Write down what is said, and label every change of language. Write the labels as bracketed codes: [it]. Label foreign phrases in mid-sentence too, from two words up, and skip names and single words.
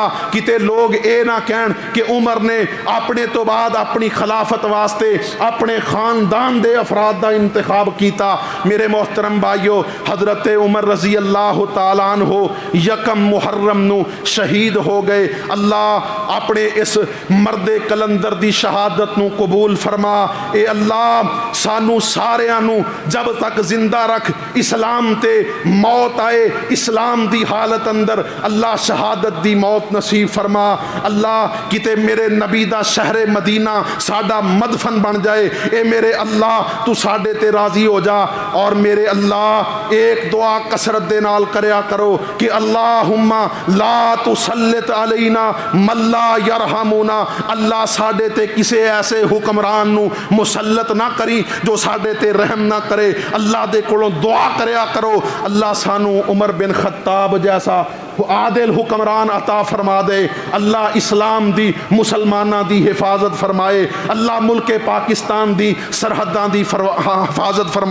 [pa] کتے لوگ اے نہ کہن کہ عمر نے اپنے تو بعد اپنی خلافت واسطے اپنے خاندان دے افراد دا انتخاب کیتا. میرے محترم بھائیو, حضرت عمر [ar] رضی اللہ تعالیٰ عنہ [pa] 1 محرم نو شہید ہو گئے. اللہ اپنے اس مرد کلندر دی شہادت نو قبول فرما. اے اللہ سانو ساریاں نو جب تک زندہ رکھ, اسلام تے موت آئے اسلام دی حالت اندر اللہ شہادت دی موت نصیب فرما. اللہ کتے میرے نبی دا شہر مدینہ ساڈا مدفن بن جائے. اے میرے اللہ تو ساڈے تے راضی ہو جا. اور میرے اللہ ایک دعا کثرت دے نال کریا کرو کہ [ar] اللہم لا تسلط علینا من لا یرحمنا. [pa] اللہ ساڈے تے کسے ایسے حکمران نو مسلط نہ کری جو ساڈے تے رحم نہ کرے. اللہ دے کولوں دعا کریا کرو اللہ سانو عمر بن خطاب جیسا عادل حکمران عطا فرما دے. اللہ اسلام دی مسلمانہ دی حفاظت فرمائے. اللہ ملک پاکستان دی سرحداں دی حفاظت فرمائے.